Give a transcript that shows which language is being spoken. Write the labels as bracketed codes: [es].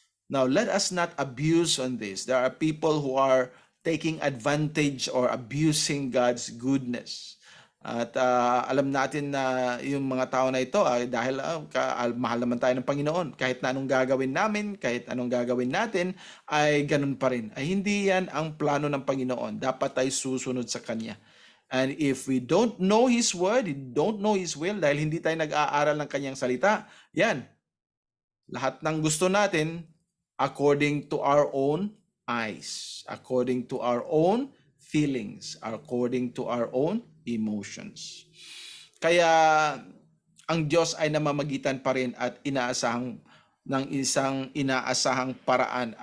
[en] Now, let us not abuse on this. There are people who are taking advantage or abusing God's goodness. [tl] At alam natin na yung mga tao na ito dahil mahal naman tayo ng Panginoon. Kahit na anong gagawin namin, kahit anong gagawin natin, ay ganun pa rin. Ay hindi yan ang plano ng Panginoon. Dapat tayo susunod sa Kanya. [en] And if we don't know His Word, don't know His will, [tl] dahil hindi tayo nag-aaral ng Kanyang salita, yan. Lahat ng gusto natin, [en] according to our own eyes, according to our own feelings, according to our own emotions. [tl] Kaya ang Diyos ay namamagitan pa rin at inaasahang ng isang inaasahang paraan.